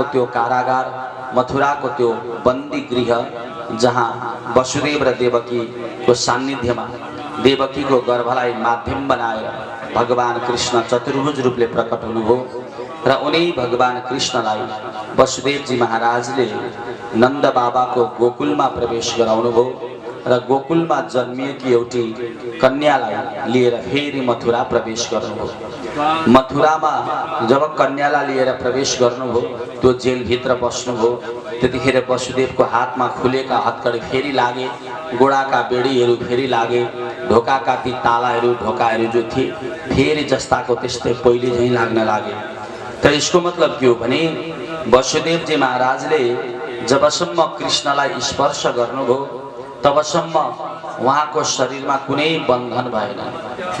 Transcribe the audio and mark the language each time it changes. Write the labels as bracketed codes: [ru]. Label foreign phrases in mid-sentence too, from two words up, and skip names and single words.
[ne] त्यो कारागार, मथुराको त्यो बन्दी गृह जहाँ वसुदेव र देवकी को सान्निध्यमा देवकी को गर्भलाई माध्यम बनाएर भगवान कृष्ण चतुर्भुज रूपले प्रकट हुनुभयो र उनी भगवान कृष्णलाई वसुदेव जी महाराजले नंद बाबा [hi] को गोकुल में [ne] प्रवेश गराउनुभयो र [hi] गोकुल में [ne] जन्मिएकी एउटी कन्यालाई लिएर फेरि मथुरा प्रवेश गर्नुभयो। मथुरा में जब कन्यालाई लिएर प्रवेश गर्नुभयो, त्यो जेल भित्र बस्नुभयो, त्यतिखेर वसुदेव [hi] को हाथ में [ne] खुलेका हत्कडी फेरि लागे, गोडाका बेडीहरू फेरि लागे, ढोकाका ती तालाहरू ढोकाहरू जो थिए फेरि जस्ताको त्यस्तै पहिले झैं लाग्न लागे। तर यसको मतलब के हो भने वसुदेव जी महाराजले जबसम्म कृष्णलाई स्पर्श गर्नुभयो तबसम्म उहाँको शरीरमा कुनै बन्धन भएन।